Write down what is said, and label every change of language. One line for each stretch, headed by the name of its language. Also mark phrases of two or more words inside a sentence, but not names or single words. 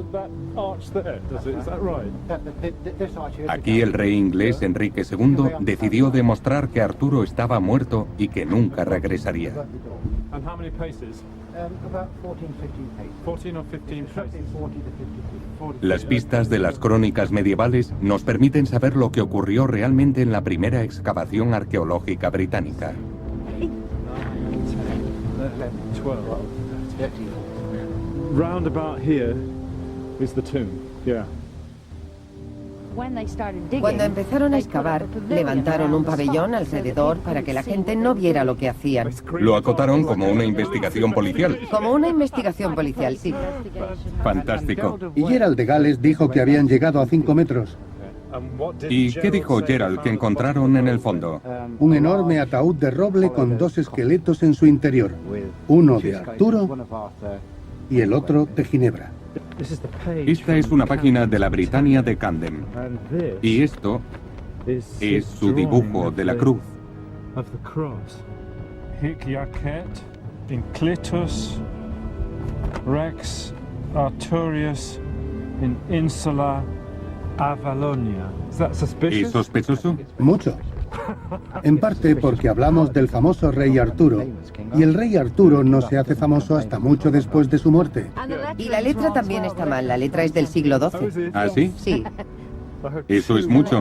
Spanish: Aquí el rey inglés Enrique II decidió demostrar que Arturo estaba muerto y que nunca regresaría. Las pistas de las crónicas medievales nos permiten saber lo que ocurrió realmente en la primera excavación arqueológica británica.
English: Round about here is the tomb. Yeah.
Spanish: Cuando empezaron a excavar, levantaron un pabellón alrededor para que la gente no viera lo que hacían. Lo acotaron como una investigación policial. Como una investigación policial, sí. Fantástico. Y Gerald de Gales dijo que habían llegado a 5 metros. ¿Y qué dijo Gerald que encontraron en el fondo? Un enorme ataúd de roble con 2 esqueletos en su interior. Uno de Arturo y el otro de Ginebra. Esta es una página de la Britannia de Camden. Y esto Es su dibujo de la cruz.
Latin: Hic jacet in Clitus, Rex Arturius in Insula Avalonia.
Spanish: ¿Es sospechoso? Mucho. En parte porque hablamos del famoso rey Arturo, y el rey Arturo no se hace famoso hasta mucho después de su muerte. Y la letra también está mal, la letra es del siglo XII. ¿Ah, sí? Sí, Eso es mucho.